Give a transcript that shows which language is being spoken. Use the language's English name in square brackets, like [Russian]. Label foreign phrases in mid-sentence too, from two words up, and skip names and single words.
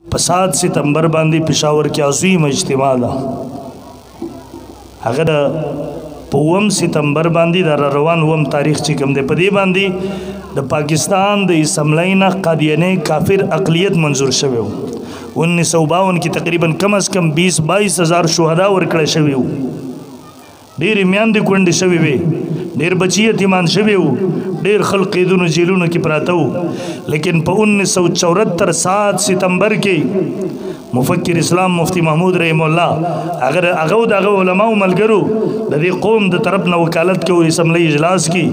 [Pashto] په 7 ستمبر باندې پېښور کې عظیم اجتماع ده هغه د 9 ستمبر باندې د روان 9 تاریخ چې کوم دی په دې باندې د پاکستان د اسمبلی نه قادیانه کافر اقلیت منظور شوی و 1952 کې تقریبا [Urdu] کم از [Pashto] کم 20-22 هزار شهدا ورکړل شوی و ډېر میاندې کونډې شوی وي ډېر بچی یتیمان شوی و ډېر خلک قیدونو جیلونو کې پراته و لیکن په 1974 7 ستمبر کې مفکر اسلام مفتی محمود رحم الله اگر هغه د علماء ملګرو د دې قوم د طرف نه وکالت کوي اسمبلی اجلاس کې